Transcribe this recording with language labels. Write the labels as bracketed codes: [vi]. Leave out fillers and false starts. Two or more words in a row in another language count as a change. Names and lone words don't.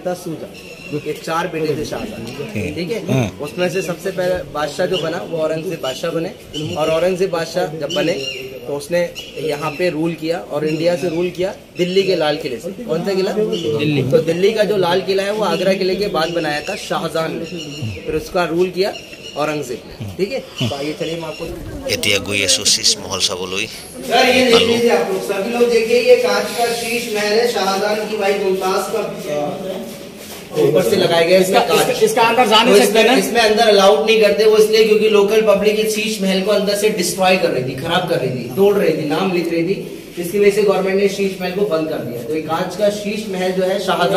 [hi] था सूजा ये 4 बेटे थे शाहजहां ठीक है उसमें से सबसे पहले बादशाह जो बना वो औरंगजेब बादशाह बने और औरंगजेब बादशाह जब बने तो उसने यहाँ पे रूल किया और इंडिया से रूल किया दिल्ली के लाल किले से कौन सा किला दिल्ली तो दिल्ली का जो लाल किला है वो आगरा किले के बाद बनाया था शाहजहां ने फिर उसका रूल किया औरंगजेब ने ठीक है तो आइए चलिए मैं आपको [as] এতিয়া গৈ আছো शीश महल চাবলৈ [hi] सर ये देख लीजिए आप लोग सभी लोग देखिए ये कांच का शीश महल है शाहजहां की वाइफ मुमताज का ऊपर से लगाया गया इसमें कांच इसका अंदर जा नहीं सकते ना इसमें अंदर अलाउड नहीं करते वो इसलिए क्योंकि [en] local public [hi] इस शीश महल को अंदर से डिस्ट्रॉय कर रही थी खराब कर रही थी तोड़ रही थी नाम लिख रही थी इसकी वजह से गवर्नमेंट ने शीश महल को बंद कर दिया तो ये कांच का शीश महल जो है शाहजहां